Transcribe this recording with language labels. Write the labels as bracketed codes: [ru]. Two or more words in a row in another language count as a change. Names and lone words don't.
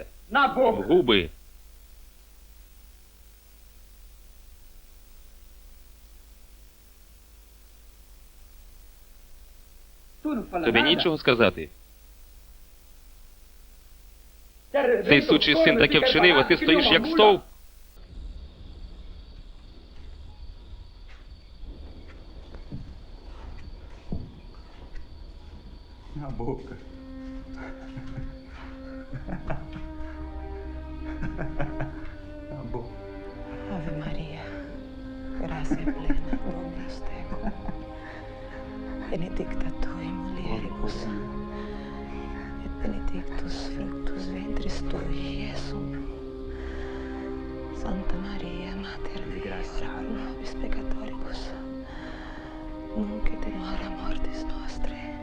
[uk] В губи. Тобі нічого сказати? Цей сучий син таке вчинив, а ти стоїш як стовп? [pt] Na boca. Na boca. [la] Ave Maria, gracia plena, Dominus tecum. Benedicta tu in mulieribus, et benedictus fructus ventris tui, Iesum. Santa Maria, Mater Dei, ora pro nobis peccatoribus, nunc et in hora mortis nostrae.